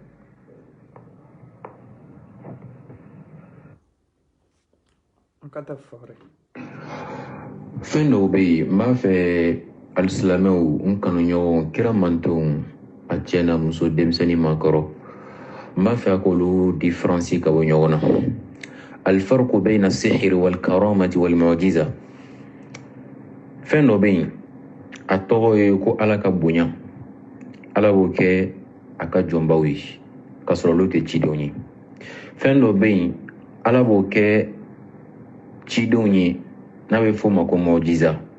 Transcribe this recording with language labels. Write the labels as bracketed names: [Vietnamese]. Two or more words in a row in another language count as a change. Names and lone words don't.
[Bambara] Fɛn dɔw bɛ yen n b'a fɛ alisilamɛw n kanuɲɔgɔn kira mantonw a cɛ na muso denmisɛnnin maakɔrɔ n b'a fɛ a k'olu diferansi ka bɔ ɲɔgɔn na. [Arabic] الفرق بين السحر والكرامة والمعجزة. [Bambara] Fɛn dɔ bɛ yen a tɔgɔ ye ko ala ka bonya, ala b'o kɛ a ka jɔnbaw ye k'a sɔrɔ olu tɛ cidenw ye. Fɛn dɔ bɛ yen ala b'o kɛ cidenw ye n'a bɛ f'o ma ko mu'jiza.